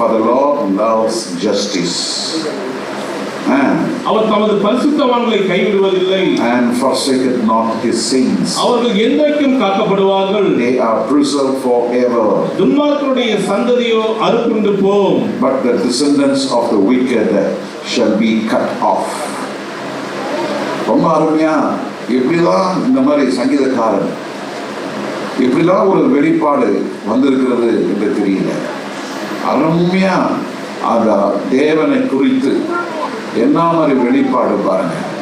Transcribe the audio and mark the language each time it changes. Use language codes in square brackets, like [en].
[en] For the Lord loves justice. [ta] அவர் தமது பரிசுத்தவான்களை கைவிடுவதில்லை. [en] And forsaketh not his saints. [ta] அவர்கள் என்றைக்கும் காக்கப்படுவார்கள். [en] They are preserved forever. [ta] துன்மார்க்கருடைய சந்ததியோ அறுப்புண்டு போம். [en] But the descendants of the wicked shall be cut off. [ta] ரொம்ப அருமையா எப்படிதான் இந்த மாதிரி சங்கீதக்காரன் எப்படிலாம் ஒரு வெளிப்பாடு வந்திருக்கிறது என்று தெரியல. அருமையா அந்த தேவனை குறித்து என்ன மாதிரி வெளிப்பாடு பாருங்க.